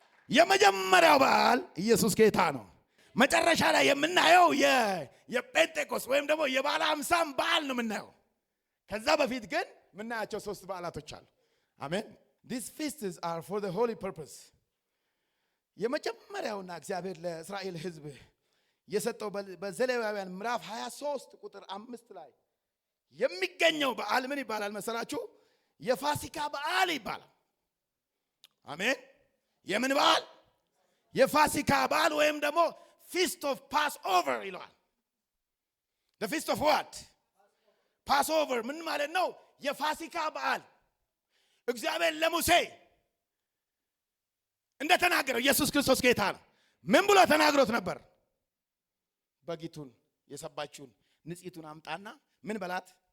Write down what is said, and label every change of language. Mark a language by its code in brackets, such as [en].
[am] የመጀመሪያው በዓል ኢየሱስ ጌታ ነው። መጨረሻ ላይ የምናየው የጴንጤቆስ ወይም ደግሞ የበዓለ ሃምሳም በዓል ነው የምናየው። ከዛ በፊት ግን የምናያቸው 3 በዓላቶች አሉ። አሜን። [en] These feasts are for the holy purpose። [am] የመጀመሪያውና እግዚአብሔር ለእስራኤል ሕዝብ የሰጠው በዘሌዋውያን ምዕራፍ 23 ቁጥር 5 ላይ የሚገኘው በዓል ምን ይባላል መሰላችሁ? የፋሲካ በዓል ይባላል። አሜን። የምን በዓል? የፋሲካ በዓል ወይም ደግሞ feast of Passover ይለዋል። [en] the feast of what? [am] Passover ምን ማለት ነው? የፋሲካ በዓል። እግዚአብሔር ለሙሴ እንደተናገረው ኢየሱስ ክርስቶስ ጌታ ነው። ምን ብሎ ተናግሮት ነበር? በጊቱን የሰባችውን ንጽይቱን አምጣና ምን በላት?